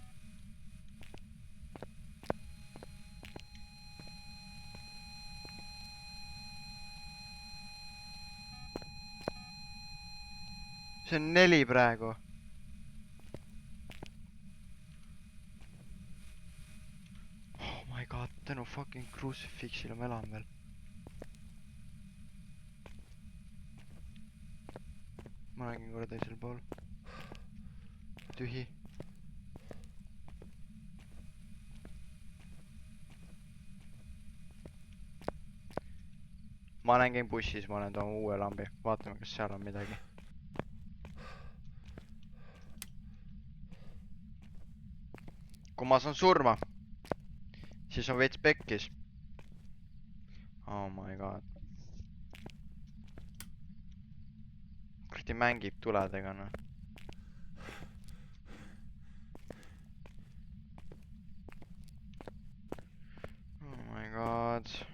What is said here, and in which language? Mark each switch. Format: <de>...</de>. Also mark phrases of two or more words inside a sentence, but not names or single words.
<et>see on 4 praegu .</et> <en>Oh my god ,</en> <et>tänu</et> <en>fucking crucifixile</en> <et>ma elan veel . ma nägin korra teisel pool . tühi . ma olen käinud bussis , ma olen tooma uue lambi , vaatame , kas seal on midagi . kui ma saan surma , siis on veits pekkis .</et> <en>Oh my god .</en> <et>kuradi mängib tuledega noh .</et> <en>Oh my god .</en>